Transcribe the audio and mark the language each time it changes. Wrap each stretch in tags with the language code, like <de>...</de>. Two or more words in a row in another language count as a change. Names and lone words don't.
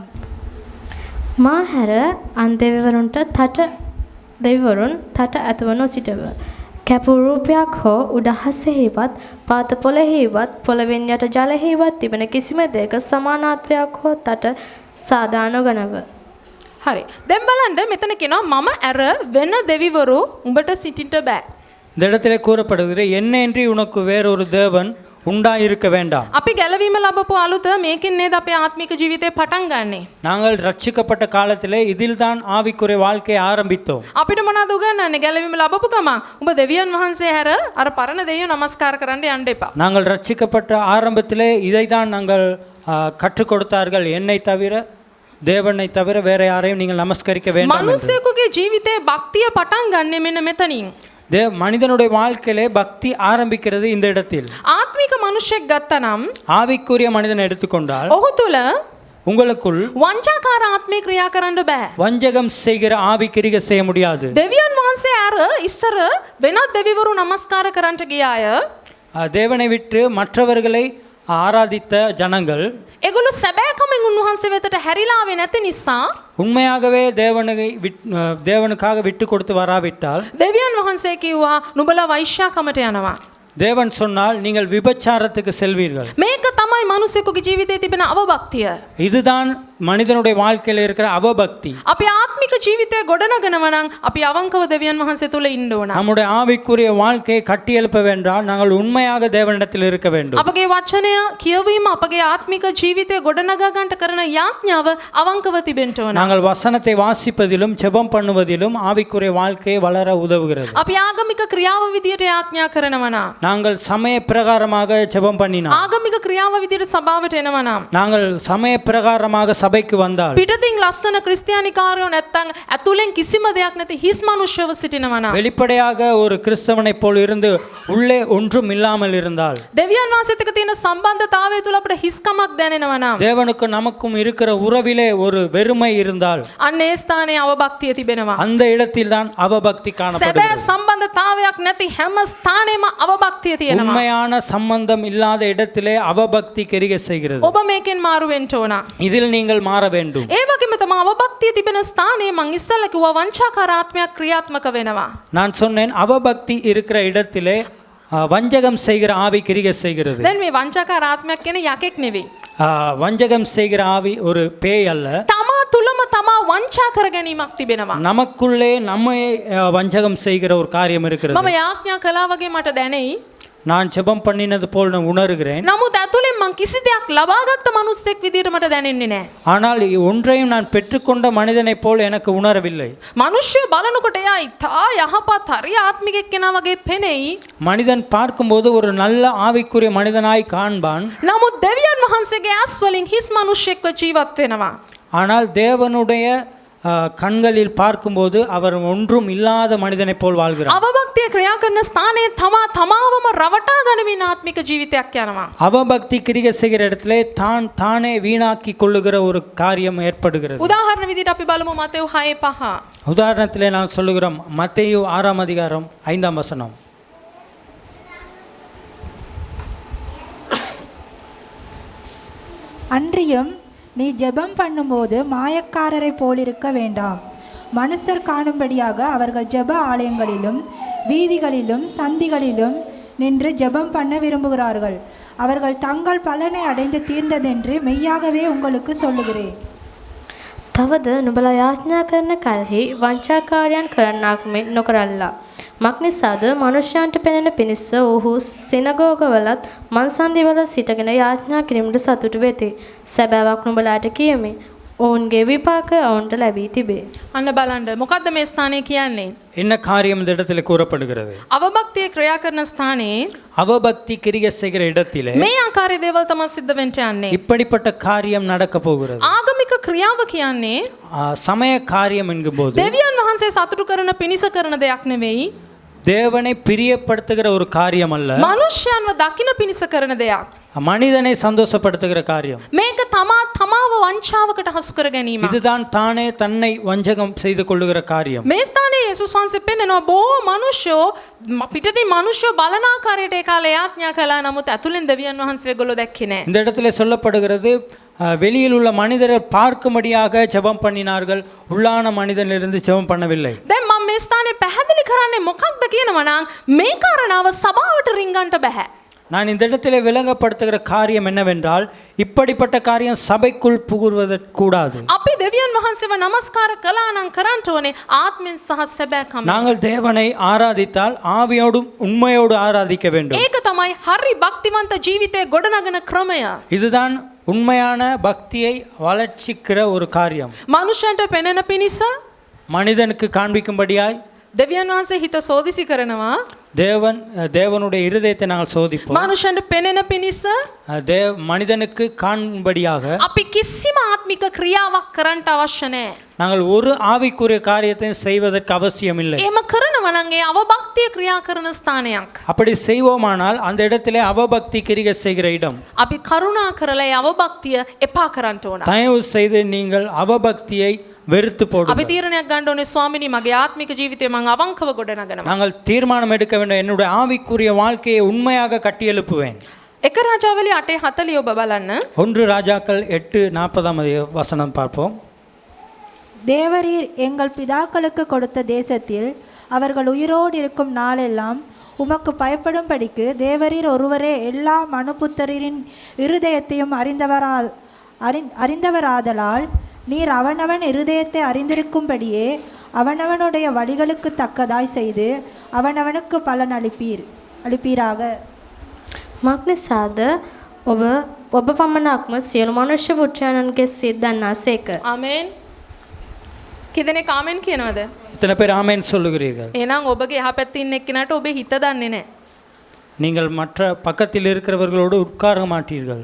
<si>මා හැර අන් දෙවිවරුන් තට ඇතවනු සිටව. කැපු රූපයක් හෝ උඩහසෙහිවත් පාත පොළෙහිවත් පොළවෙන් යට ජලෙහිවත් තිබෙන කිසිම දෙයක සමානාත්වයක් හෝ තට සාදා නොගනව. හරි. දැන් බලන්න මෙතන කියනවා මම ඇර වෙන දෙවිවරු උඹට සිටින්න බෑ.</si> <ta>இந்த இடத்திலே கூறப்படுகிறது, என்னையன்றி உனக்கு வேறொரு தேவன் உண்டாயிருக்க வேண்டாம்.</ta> <si>අපි ගැලවීම ලැබපු අලුත මේකෙන් නේද අපේ ආත්මික ජීවිතේ පටන් ගන්නෙ.</si> <ta>நாங்கள் ரட்சிக்கப்பட்ட காலத்திலே இதில்தான் ஆவிக்குரிய வாழ்க்கையை ஆரம்பித்தோம்.</ta> <si>අපිට මොනවද උගන්වන්නේ ගැලවීම ලැබපු ගම? උඹ දෙවියන් වහන්සේ හැර අර පරණ දෙවියෝ නමස්කාර කරන්න යන්න එපා.</si> <ta>நாங்கள் ரட்சிக்கப்பட்ட ஆரம்பத்திலே இதைதான் நாங்கள் கற்றுக் கொடுத்தார்கள். என்னை தவிர தேவனை தவிர வேற யாரையும் நீங்கள் நமஸ்கரிக்க வேண்டாம் என்று.</ta> <si>මිනිසෙකුගේ ජීවිතේ භක්තිය පටන් ගන්නෙ මෙන්න මෙතනින්.</si> <ta>மனிதனுடைய வாழ்க்கையிலே பக்தி ஆரம்பிக்கிறது இந்த இடத்தில்.</ta> <si>ආත්මික මනුෂ්‍යෙක් ගත්තනම්</si> <ta>ஆவிக்குரிய மனிதனை எடுத்துக்கொண்டால்</ta> <si>ඔහු තුල</si> <ta>உங்களுக்குள்</ta> <si>වංචාකාර ආත්මේ ක්‍රියා කරන්න බෑ.</si> <ta>வஞ்சகம் செய்கிற ஆவி கிரியை செய்ய முடியாது.</ta> <si>දෙවියන් වහන්සේ අර ඉස්සර වෙනත් දෙවිවරු නමස්කාර කරන්නට ගිය අය</si> <ta>தேவனை விட்டு மற்றவர்களை ஆராதித்த ஜனங்கள்</ta> <si>ඒගොල්ලෝ සැබෑකමෙන් උන්වහන්සේ වෙතට හැරිලා ආවේ නැති නිසා</si> <ta>உண்மையாகவே தேவனுக்காக விட்டு கொடுத்து வராவிட்டால்</ta> <si>දෙවියන් වහන්සේ කිව්වා නුඹලා වෛශ්‍යාකමට යනවා.</si> <ta>தேவன் சொன்னால் நீங்கள் விபச்சாரத்துக்கு செல்வீர்கள்.</ta> <si>මේක තමයි මිනිසෙකුගේ ජීවිතයේ තිබෙන අවබක්තිය.</si> <ta>இதுதான் மனிதனுடைய வாழ்க்கையில் இருக்கிற அவபக்தி.</ta> <si>අපි ආත්මික ජීවිතය ගොඩනගනවා නම් අපි අවංකව දෙවියන් වහන්සේ තුල ඉන්න ඕන.</si> <ta>நம்முடைய ஆவிக்குரிய வாழ்க்கையை கட்டி எழுப்ப வேண்டால் நாங்கள் உண்மையாக தேவனிடத்தில் இருக்க வேண்டும்.</ta> <si>අපගේ වචනය කියවීම අපගේ ආත්මික ජීවිතය ගොඩනගා ගන්නට කරන යාඥාව අවංකව තිබෙන්න ඕන.</si> <ta>நாங்கள் வசனத்தை வாசிப்பதிலும் ஜெபம் பண்ணுவதிலும் ஆவிக்குரிய வாழ்க்கையை வளர உதவுகிறது.</ta> <si>අපි ආගමික ක්‍රියාව විදියට යාඥා කරනවා නම්</si> <ta>நாங்கள் சமய பிரகாரமாக ஜெபம் பண்ணினால்</ta> <si>ආගමික ක්‍රියාව විදියට සභාවට එනවා නම්</si> <ta>நாங்கள் சமய பிரகாரமாக சபைக்கு வந்தால்</ta> <si>පිටතින් ලස්සන ක්‍රිස්තියානි කාර්යෝ නැත්තම් ඇතුලෙන් කිසිම දෙයක් නැති හිස් මනුෂ්‍යව සිටිනවා නම්</si> <ta>வெளிப்படையாக ஒரு கிறிஸ்தவனைப் போல் இருந்து உள்ளே ஒன்றும் இல்லாமல் இருந்தால்</ta> <si>දෙවියන් වහන්සේත් එක්ක තියෙන සම්බන්ධතාවය තුල අපිට හිස්කමක් දැනෙනවා නම්</si> <ta>தேவனுக்கும் நமக்கும் இருக்கிற உறவிலே ஒரு வெறுமை இருந்தால்</ta> <si>අන්න ඒ ස්ථානයේ අවබක්තිය තිබෙනවා.</si> <ta>அந்த இடத்தில் தான் அவபக்தி</ta> <si>සැබෑ</si> <ta>காணப்படுகிறது.</ta> <si>සම්බන්ධතාවයක් නැති හැම ස්ථානෙම අවබක්තිය තියෙනවා.</si> <ta>உண்மையான சம்பந்தம் இல்லாத இடத்திலே அவபக்தி கிரியை செய்கிறது.</ta> <si>ඔබ මේකෙන් මාරු වෙන්න ඕන.</si> <ta>இதில் நீங்கள் மாற வேண்டும்.</ta> <si>ඒ වගේම තමයි අවබක්තිය තිබෙන ස්ථානයේ මං ඉස්සෙල්ලා කිව්වා වංචාකාර ආත්මයක් ක්‍රියාත්මක වෙනවා.</si> <ta>நான் சொன்னேன் அவபக்தி இருக்கிற இடத்திலே வஞ்சகம் செய்கிற ஆவி கிரியை செய்கிறது.</ta> <si>දැන් මේ වංචාකාර ආත්මයක් කියන්නේ යකෙක් නෙවෙයි.</si> <ta>வஞ்சகம் செய்கிற ஆவி ஒரு பேய் அல்ல.</ta> <si>තමා තුලම තමා වංචා කර ගැනීමක් තිබෙනවා.</si> <ta>நமக்குள்ளே நம்மை வஞ்சகம் செய்கிற ஒரு காரியம் இருக்கிறது.</ta> <si>මම යාඥා කළා වගේ මට දැනෙයි.</si> <ta>நான் ஜெபம் பண்ணினது போல் நான் உணர்கிறேன்.</ta> <si>නමුත් ඇතුලෙන් මං කිසි දෙයක් ලබාගත්ත මිනිස්සෙක් විදියට මට දැනෙන්නේ නැහැ.</si> <ta>ஆனால் ஒன்றையும் நான் பெற்றுக்கொண்ட மனிதனைப் போல் எனக்கு உணரவில்லை.</ta> <si>මිනිස්සු බලනකොට එයා ඉතා යහපත් හරි ආත්මිකෙක් කෙනා වගේ පෙනෙයි.</si> <ta>மனிதன் பார்க்கும்போது ஒரு நல்ல ஆவிக்குரிய மனிதனாய் காண்பான்.</ta> <si>නමුත් දෙවියන් වහන්සේගේ ඇස් වලින් හිස් මිනිස්සෙක්ව ජීවත් වෙනවා.</si> <ta>ஆனால் தேவனுடைய கண்களில் பார்க்கும்போது அவர் ஒன்றும் இல்லாத மனிதனைப் போல் வாழ்கிறார்.</ta> <si>අවබක්තිය ක්‍රියා කරන ස්ථානයේ තමා තමාවම රවටා ගනිමින් ආත්මික ජීවිතයක් යනවා.</si> <ta>அவபக்தி கிரியை செய்கிற இடத்திலே தானே வீணாக்கி கொள்ளுகிற ஒரு காரியம் ஏற்படுகிறது.</ta> <si>උදාහරණ විදිහට අපි බලමු මතෙව් 6:5.</si> <ta>உதாரணத்திலே நான் சொல்லுகிறோம் மத்தேயு 6ஆம் அதிகாரம் 5ஆம் வசனம். அன்றியும் நீ ஜெபம் பண்ணும்போது மாயக்காரரை போலிருக்க வேண்டாம். மனுஷர் காணும்படியாக அவர்கள் ஜெப ஆலயங்களிலும் வீதிகளிலும் சந்திகளிலும் நின்று ஜெபம் பண்ண விரும்புகிறார்கள். அவர்கள் தங்கள் பலனை அடைந்து தீர்ந்ததென்று மெய்யாகவே உங்களுக்கு சொல்லுகிறேன்.</ta> <si>තවද නුඹලා යාඥා කරන කල්හි වංචාකාරයන් කරන්නාක් මෙන් නොකරල්ලා. මක්නිසාද මනුෂ්‍යයන්ට පෙනෙන පිණිස ඔහු සිනගෝගවලත් මන්සන්දිවල සිටගෙන යාඥා කිරීමට සතුටු වෙති. සැබෑවක් නුඹලාට කියමි. ඔවුන්ගේ විපාක ඔවුන්ට ලැබී තිබේ. අන්න බලන්න මොකද්ද මේ ස්ථානයේ කියන්නේ?</si> <ta>என்ன காரியம் இந்த இடத்துல கூறப்படுகிறது?</ta> <si>අවබක්තිය ක්‍රියා කරන ස්ථානයේ</si> <ta>அவபக்தி கிரியை செய்கிற இடத்திலே</ta> <si>මේ ආකාරයේ දේවල් තමයි සිද්ධ වෙන්න යන්නේ.</si> <ta>இப்படிப்பட்ட காரியம் நடக்க போகிறது.</ta> <si>ආගමික ක්‍රියාව කියන්නේ</si> <ta>சமய காரியம் என்கும்போது</ta> <si>දෙවියන් වහන්සේ සතුටු කරන පිණිස කරන දෙයක් නෙවෙයි.</si> <ta>தேவனை பிரியப்படுத்துகிற ஒரு காரியம் அல்ல.</ta> <si>මනුෂ්‍යයන්ව දකින පිණිස කරන දෙයක්.</si> <ta>மனிதனை சந்தோஷப்படுத்துகிற காரியம்.</ta> <si>මේක තමාව වංචාවකට හසු කර ගැනීම.</si> <ta>இதுதான் தானே தன்னை வஞ்சகம் செய்து கொள்ளுகிற காரியம்.</ta> <si>මේ ස්ථානයේ යේසුස් වහන්සේ පෙන්නනවා බොහෝ මනුෂ්‍යෝ පිටතින් මනුෂ්‍යෝ බලන ආකාරයට ඒ කාලේ යාඥා කළා. නමුත් ඇතුලෙන් දෙවියන් වහන්සේ ඒගොල්ලෝ දැක්කේ නැහැ.</si> <ta>இந்த இடத்துல சொல்லப்படுகிறது வெளியில் உள்ள மனிதரை பார்க்கும்படியாக ஜெபம் பண்ணினார்கள். உள்ளான மனிதனிலிருந்து ஜெபம் பண்ணவில்லை.</ta> <si>දැන් මම මේ ස්ථානයේ පැහැදිලி කරන්නේ මොකක්ද කියනවා නම් මේ කාරණාව සභාවට රින්ගන්ට බෑ.</si> <ta>நான் இந்த இடத்துல விளங்கப்படுத்துகிற காரியம் என்னவென்றால் இப்படிப்பட்ட காரியம் சபைக்குள் புகுவதற்கு கூடாது.</ta> <si>අපි දෙවියන් වහන්සේව නමස්කාර කළා නම් කරන්න ඕනේ ආත්මෙන් සහ සැබෑකම.</si> <ta>நாங்கள் தேவனை ஆராதித்தால் ஆவியோடும் உண்மையோடு ஆராதிக்க வேண்டும்.</ta> <si>ඒක තමයි හරි භක්තිවන්ත ජීවිතයේ ගොඩනගන ක්‍රමය.</si> <ta>இதுதான் உண்மையான பக்தியை வளர்ச்சிக்கிற ஒரு காரியம்.</ta> <si>මනුෂ්‍යන්ට පෙනෙන පිණිස</si> <ta>மனிதனுக்கு காண்பிக்கும்படியாய்</ta> <si>දෙවියන් වහන්සේ හිත සෝදිසි කරනවා.</si> <ta>தேவனுடைய இருதயத்தை நாங்கள் சோதிப்போம்.</ta> <si>මනුෂ්‍යන්ට පෙනෙන පිණිස</si> <ta>மனிதனுக்கு காண்படியாக</ta> <si>අපි කිසිම ආත්මික ක්‍රියාවක් කරන්නට අවශ්‍ය නැහැ.</si> <ta>நாங்கள் ஒரு ஆவிக்குரிய காரியத்தை செய்வதற்கு அவசியம் இல்லை.</ta> <si>එහෙම කරනවා නම් ඒ අවභක්තිය ක්‍රියා කරන ස්ථානයක්.</si> <ta>அப்படி செய்வோமானால் அந்த இடத்திலே அவபக்தி கிரியை செய்கிற இடம்.</ta> <si>අපි කරුණා කරලා ඒ අවභක්තිය එපා කරන්න ඕන.</si> <ta>தயவு செய்து நீங்கள் அவபக்தியை வெறுத்து</ta> <si>අපි</si> <ta>போடுங்கள்.</ta> <si>තීරණයක් ගන්න ඕනේ ස්වාමිනී මගේ ආත්මික ජීවිතය මම අවංකව ගොඩනගනවා.</si> <ta>நாங்கள் தீர்மானம் எடுக்க வேண்டும், என்னுடைய ஆவிக்குரிய வாழ்க்கையை உண்மையாக கட்டியெழுப்புவேன்.</ta> <si>එක රාජාවලිය 8:40 ඔබ බලන්න.</si> <ta>1 ராஜாக்கள் 8:40 வசனம் பார்ப்போம். தேவரீர் எங்கள் பிதாக்களுக்கு கொடுத்த தேசத்தில் அவர்கள் உயிரோடு இருக்கும் நாளெல்லாம் உமக்கு பயப்படும்படிக்கு தேவரீர் ஒருவரே எல்லா மனுபுத்திரரின் இருதயத்தையும் அறிந்தவராதலால் நீர் அவனவன் இருதயத்தை அறிந்திருக்கும்படியே அவனவனுடைய வழிகளுக்கு தக்கதாய் செய்து அவனவனுக்கு பலன் அளிப்பீராக.</ta> <si>මක්නිසාද ඔබ පමණක්ම සියලු මනුෂ්‍ය පුත්‍රයන්ගේ සිත් දන්නාසේක. ආමේන්. කිදෙනෙක් ආමේන් කියනවද?</si> <ta>இத்தனை பேர் ஆமென் சொல்லுகிறீர்கள்.</ta> <si>එහෙනම් ඔබගේ එහා පැත්තේ ඉන්න එක්කෙනාට ඔබේ හිත දන්නේ නැහැ.</si> <ta>நீங்கள் மற்ற பக்கத்தில் இருக்கிறவர்களோடு உட்கார மாட்டீர்கள்.</ta>